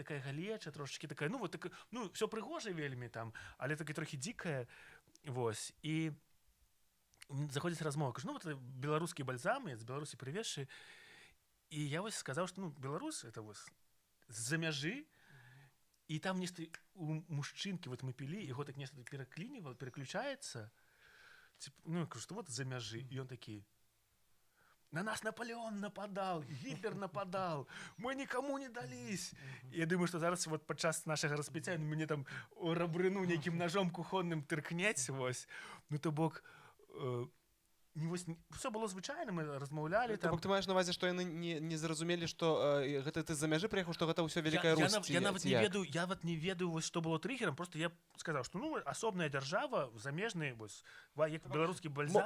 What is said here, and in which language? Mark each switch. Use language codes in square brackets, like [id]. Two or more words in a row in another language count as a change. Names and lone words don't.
[be] такая галеча, трошачкі такая, ну, вот такая, ну, всё прыгожа вельмі там, але такая трохі дзікая, вось, і заходзіць размова, кажу, ну, вот беларускі бальзам, я з Беларусі прывезшы, і я вось сказаў, што, ну, Беларусь, это вось з-за мяжы, і там нешта у мужчынкі, вот мы пілі, яго так нешта пераклінівала, пераключаецца, ну, я кажу, што вот з-за мяжы, і ён такі, [ru] на нас Наполеон нападал, Гитлер нападал, мы никому не дались. Я думаю, что [be] зараз вот падчас нашага распіцця мяне там у рабрыну нейкім ножом кухонным тыркнець, вось, ну, то бок, все было звычайна, мы размаўлялі То бок ты маеш на увазе, што яны не зразумелі, што гэта ты з-за мяжы прыехаў, што гэта ўсё вялікая Русь? Я нават не ведаю, вось, што было трыгерам, просто я сказаў, што, ну, асобная дзяржава, замежны, вось, як беларускі бальзам.